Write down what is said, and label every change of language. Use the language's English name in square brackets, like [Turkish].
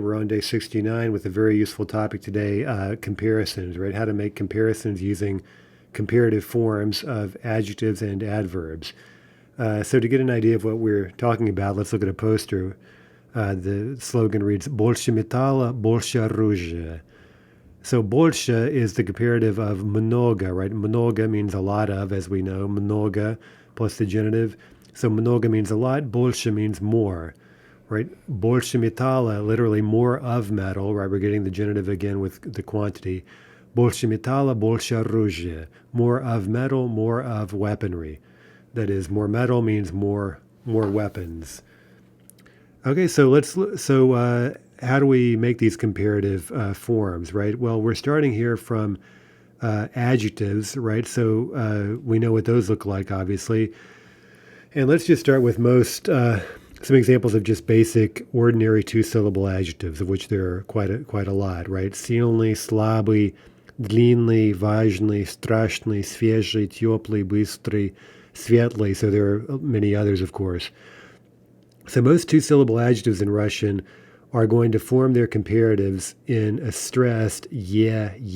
[English] We're on day 69 with a very useful topic today, comparisons, right? How to make comparisons using comparative forms of adjectives and adverbs. So to get an idea of what we're talking about, let's look at a poster. The slogan reads, [Russian] "Больше металла, больше оружия." [English] So больше is the comparative of много, right? Много means a lot of, as we know. Много plus the genitive. So много means a lot, больше means more, right? [Russian] Больше металла, [English] literally more of metal, right? We're getting the genitive again with the quantity. [Russian] Больше металла, больше оружия. [English] More of metal, more of weaponry. That is, more metal means more weapons. Okay, so how do we make these comparative forms, right? Well, we're starting here from adjectives, right? So we know what those look like, obviously. And let's just start with some examples of just basic, ordinary two-syllable adjectives, of which there are quite a lot, right? [Russian] Сильный, слабый, длинный, важный, страшный, свежий, теплый, быстрый, светлый. [English] So there are many others, of course. So most two-syllable adjectives in Russian are going to form their comparatives in a stressed yeah.